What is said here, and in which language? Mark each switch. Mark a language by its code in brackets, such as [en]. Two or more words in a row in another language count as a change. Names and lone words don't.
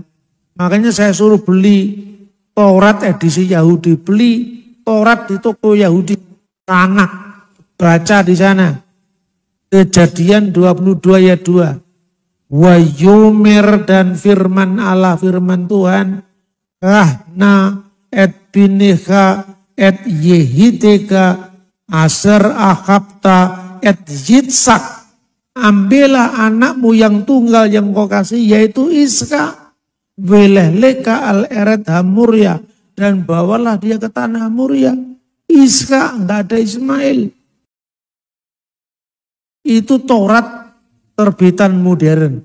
[id] Makanya saya suruh beli Taurat edisi Yahudi. Beli Taurat di toko Yahudi. Anak, baca di sana. Kejadian 22 ayat 2. Wa yumer dan firman Allah, firman Tuhan. [he] קח־נא את בנך את יחידך אשר אהבת את יצחק. [id] Ambillah anakmu yang tunggal yang kau kasih yaitu Ishak. [he] ולך־לך אל־ארץ המריה. [id] Dan bawalah dia ke tanah Hamuria. Ishak, enggak ada Ismail. Itu Taurat terbitan modern.